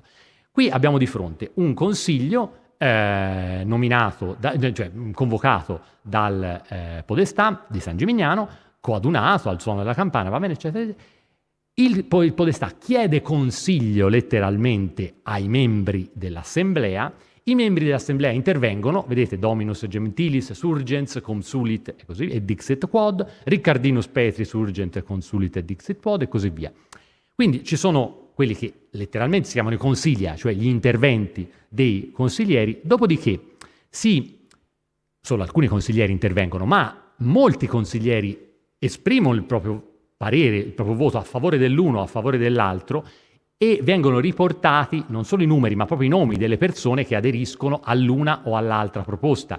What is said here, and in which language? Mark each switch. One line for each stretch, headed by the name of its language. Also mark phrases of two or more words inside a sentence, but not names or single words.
Italian: Qui abbiamo di fronte un consiglio convocato dal podestà di San Gimignano, coadunato al suono della campana, va bene, eccetera. Il podestà chiede consiglio letteralmente ai membri dell'assemblea. I membri dell'assemblea intervengono, vedete, Dominus Gentilis
Latin: surgens consulit
Italian: e così, e
Latin: dixit quod,
Italian: Riccardinus Petris
Latin: urgent consulit
Italian: e
Latin: dixit quod
Italian: e così via. Quindi ci sono quelli che letteralmente si chiamano i consiglia, cioè gli interventi dei consiglieri, dopodiché solo alcuni consiglieri intervengono, ma molti consiglieri esprimono il proprio parere, il proprio voto a favore dell'uno o a favore dell'altro, e vengono riportati non solo i numeri, ma proprio i nomi delle persone che aderiscono all'una o all'altra proposta.